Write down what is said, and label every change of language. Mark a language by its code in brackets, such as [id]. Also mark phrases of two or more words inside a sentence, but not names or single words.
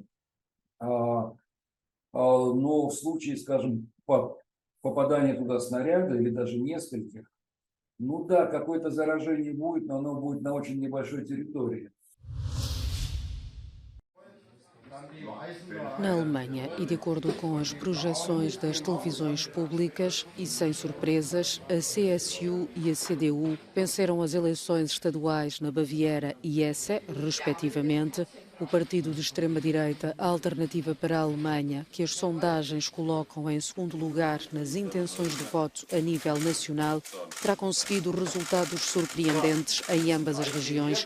[ru] Но в случае, скажем, попадания туда снаряда или даже нескольких, ну да, какое-то заражение будет, но оно будет на очень небольшой территории. [pt] Na Alemanha, e de acordo com as projeções das televisões públicas, e sem surpresas, a CSU e a CDU venceram as eleições estaduais na Baviera e Hesse, respectivamente. O partido de extrema-direita Alternativa para a Alemanha, que as sondagens colocam em segundo lugar nas intenções de voto a nível nacional, terá conseguido resultados surpreendentes em ambas as regiões.